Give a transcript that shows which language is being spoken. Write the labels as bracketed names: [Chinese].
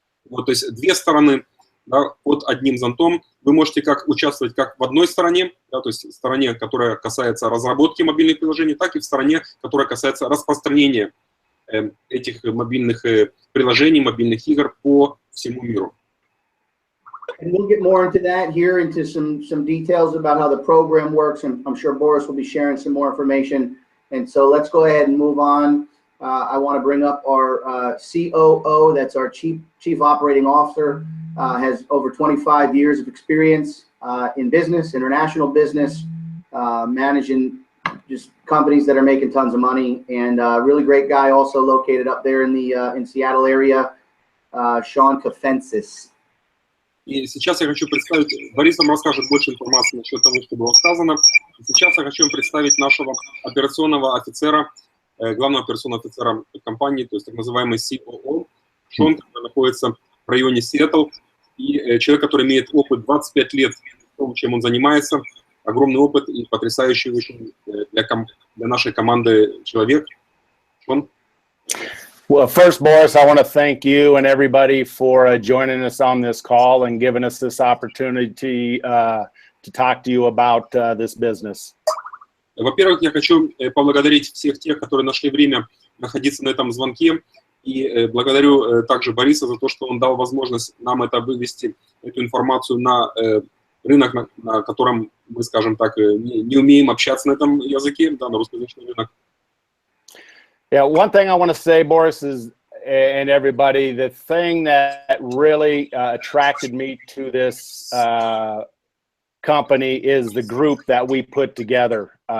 [Russian] Вот, то есть две стороны, да, под одним зонтом. Вы можете как участвовать как в одной стороне, да, то есть в стороне, которая касается разработки мобильных приложений, так и в стороне, которая касается распространения этих мобильных приложений, мобильных игр по всему миру. [English] And we'll get more into that here, into some details about how the program works, and I'm sure Boris will be sharing some more information. And so let's go ahead and move on. I want to bring up our COO, that's our Chief Operating Officer, has over 25 years of experience in business, international business, managing just companies that are making tons of money, and really great guy, also located up there in the in Seattle area, Sean Kafensis. [Russian] И сейчас я хочу представить, Борис вам расскажет больше информации насчет того, что было сказано. Сейчас я хочу вам представить нашего операционного офицера, главного операционного офицера компании, то есть так называемый COO, Шон, который находится в районе Сиэтл, и человек, который имеет опыт 25 лет в том, чем он занимается, огромный опыт и потрясающий очень для нашей команды человек. Шон? [English] Well, first, Boris, I want to thank you and everybody for joining us on this call and giving us this opportunity to talk to you about this business. [Russian] Во-первых, я хочу поблагодарить всех тех, которые нашли время находиться на этом звонке, и благодарю также Бориса за то, что он дал возможность нам это вывести, эту информацию на рынок, на котором мы, скажем так, не умеем общаться на этом языке, да, на русскоязычный рынок. [English] Yeah, one thing I want to say, Boris, is, and everybody, the thing that really attracted me to this company is the group that we put together.